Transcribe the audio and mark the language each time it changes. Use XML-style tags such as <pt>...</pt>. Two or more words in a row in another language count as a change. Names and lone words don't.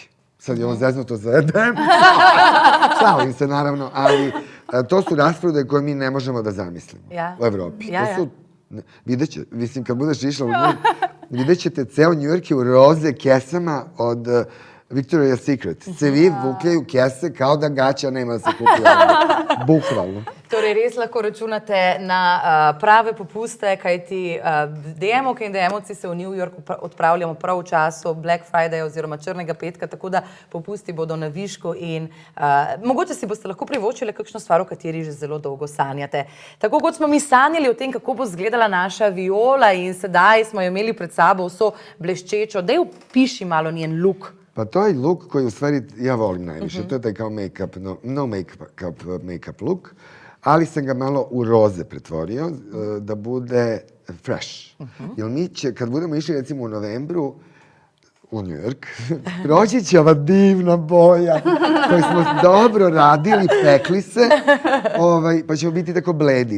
<sr>Sad je on zeznuto za jedem. Šalim se, naravno, ali to su rasprodaje koje mi ne možemo da zamislimo u Evropi. To su, vidjet će, mislim, kad budeš išla u Njujork, vidjet ćete ceo Njujork je u roze kesama od Victoria's Secret. Se vi vukljaju kese kao da gaća nema da se kupuje. Bukvalno.</sr> <sl>Torej, res lahko računate na prave popuste, kajti DM-ovke in DM-ovci se v New York odpravljamo prav v času Black Friday oziroma Črnega petka, tako da popusti bodo na višku in mogoče si boste lahko privoščili kakšno stvar, o kateri že zelo dolgo sanjate. Tako kot smo mi sanjali o tem, kako bo izgledala naša Viola in sedaj smo jo imeli pred sabo vso bleščečo. Daj opiši malo njen look.</sl> <sr>Pa to je look koji u stvari ja volim najviše. To je taj kao make-up,</sr> <en>no make-up look,</en> <sr>ali sam ga malo u roze pretvorio da bude fresh. Jer mi će, kad budemo išli recimo u novembru u New York, proći će ova divna boja koju smo dobro radili, pekli se, pa ćemo biti tako bledi.</sr>